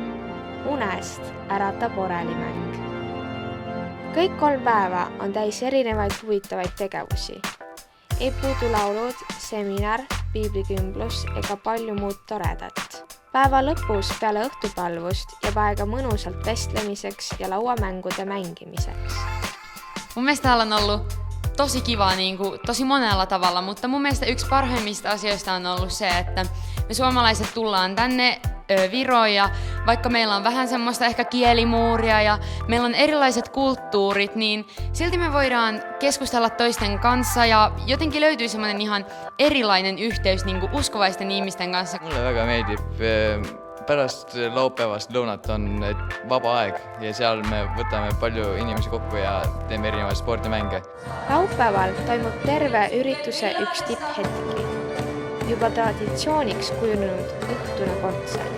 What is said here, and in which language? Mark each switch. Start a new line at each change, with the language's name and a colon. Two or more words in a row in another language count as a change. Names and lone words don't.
Estonian: Unest äratab orelimäng. Kõik 3 päeva on täis erinevaid huvitavaid tegevusi. Ei puudu laulud, seminar, piiblikümblus ega palju muud toredat. Päeva lõpus peale õhtupalvust jääb aega mõnusalt vestlemiseks ja lauamängude mängimiseks.
Finnish: Mun mielestä täällä on ollut tosi kiva tosi monella tavalla, mutta mun mielestä yksi parhaimmista asioista on ollut se, että me suomalaiset tullaan tänne Viroon ja vaikka meillä on vähän semmoista ehkä kielimuuria ja meillä on erilaiset kulttuurit, niin silti me voidaan keskustella toisten kanssa ja jotenkin löytyy semmoinen ihan erilainen yhteys uskovaisten ihmisten kanssa.
Estonian: Mulle väga meeldib. Pärast laupäevast lõunat on vaba aeg ja seal me võtame palju inimesi kokku ja teeme erinevaid spordimänge. Laupäeval toimub terve ürituse üks tipphetki. Juba traditsiooniks kujunenud õhtune kontsert.